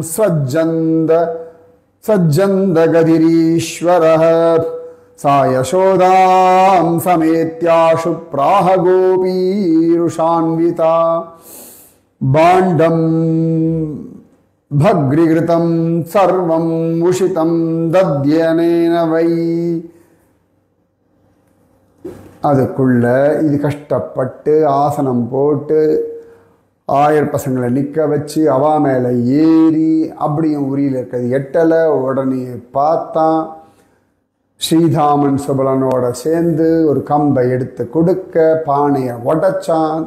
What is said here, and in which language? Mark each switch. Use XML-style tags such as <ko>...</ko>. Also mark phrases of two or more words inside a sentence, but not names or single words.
<sa>सज्जन्दगतिरीश्वरः सा यशोदां समेत्याशु प्राह गोपीरुषान्विता बाण्डं भग्रिकृतं सर्वं उषितं दद्यनेन वै.</sa> <ta>அதுக்குள்ள இது கஷ்டப்பட்டு ஆசனம் போட்டு 1000 பசங்களை நிற்க வச்சு அவா மேலே ஏறி அப்படியும் உரியில் இருக்கிறது எட்டலை. உடனே பார்த்தான், ஸ்ரீதாமன் சுபலனோட சேர்ந்து ஒரு கம்பை எடுத்து கொடுக்க பானையை உடைச்சான்.</ta>